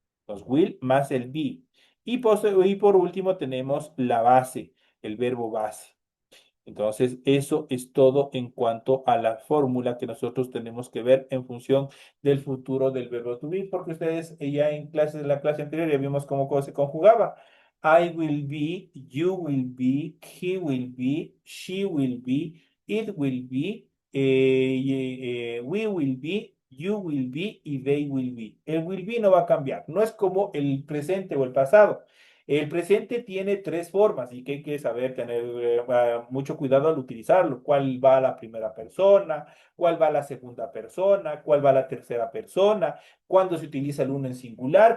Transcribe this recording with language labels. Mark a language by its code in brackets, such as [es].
[es] Los will más el be. Y por último tenemos la base, el verbo base. Entonces, eso es todo en cuanto a la fórmula que nosotros tenemos que ver en función del futuro del verbo to be, porque ustedes ya en clases, en la clase anterior ya vimos cómo se conjugaba. [en] I will be, you will be, he will be, she will be, it will be, we will be, you will be y they will be. [es] El will be no va a cambiar, no es como el presente o el pasado. El presente tiene tres formas y que hay que saber tener mucho cuidado al utilizarlo. ¿Cuál va a la primera persona? ¿Cuál va a la segunda persona? ¿Cuál va a la tercera persona? ¿Cuándo se utiliza el uno en singular?